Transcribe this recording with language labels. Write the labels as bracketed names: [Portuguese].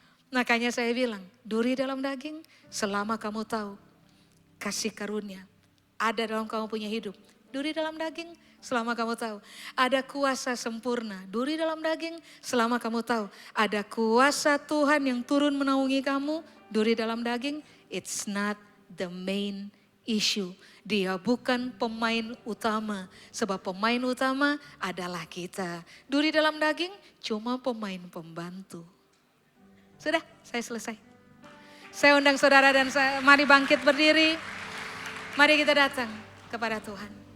[Indonesian] Makanya saya bilang, duri dalam daging selama kamu tahu kasih karunia ada dalam kamu punya hidup. Duri dalam daging selama kamu tahu ada kuasa sempurna. Duri dalam daging selama kamu tahu ada kuasa Tuhan yang turun menaungi kamu. Duri dalam daging, [English] it's not the main issue. [Indonesian] Dia bukan pemain utama. Sebab pemain utama adalah kita. Duri dalam daging cuma pemain pembantu. Sudah, saya selesai. Saya undang saudara dan saya, mari bangkit berdiri. Mari kita datang kepada Tuhan.